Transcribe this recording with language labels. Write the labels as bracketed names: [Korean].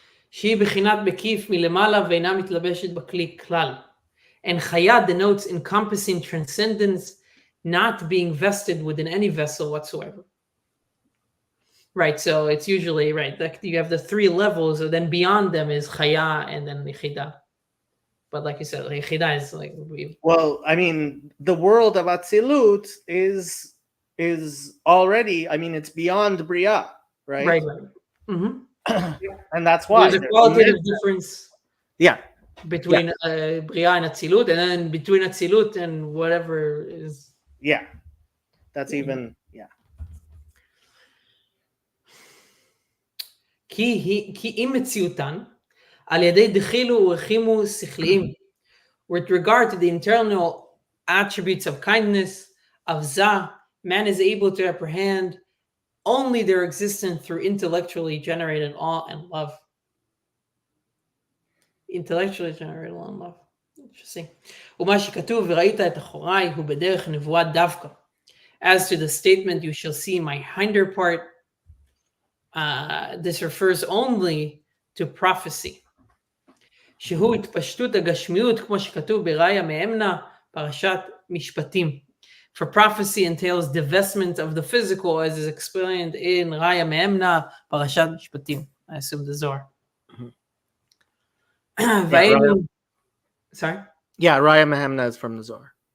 [Hebrew] שהיא בחינת מקיף מלמעלה ואינה מתלבשת בכלי כלל. [English] And Chaya denotes encompassing transcendence, not being vested within any vessel whatsoever. Right, so it's usually, right, like you have the three levels, and then beyond them is Chaya and then Yechida. But like you said, Yechida is like... Well, I mean, the world of Atzilut is already, I mean, it's beyond Bria, right? Right. Mm-hmm. And that's why. There's a qualitative difference between Bria and Atzilut, and then between Atzilut and whatever is... Yeah, that's even, [Hebrew] כי אם מציאותן, על ידי דחילו ורחימו שכליים, [English] with regard to the internal attributes of kindness, of Zah, man is able to apprehend only their existence through intellectually generated awe and love. intellectually generated alone love. Interesting. [Hebrew] ומה שכתוב, וראית את אחוריי, הוא בדרך נבואת דווקא. [English] As to the statement, you shall see my hinder part, this refers only to prophecy. [Hebrew] שהוא התפשטות הגשמיות, כמו שכתוב בראיה מאמנה, פרשת משפטים. [English] For prophecy entails divestment of the physical, as is explained in Raya Me'emna, Parashat Mishpatim. I assume the Zohar. Sorry? Yeah, Raya Mahemna is from the Zohar.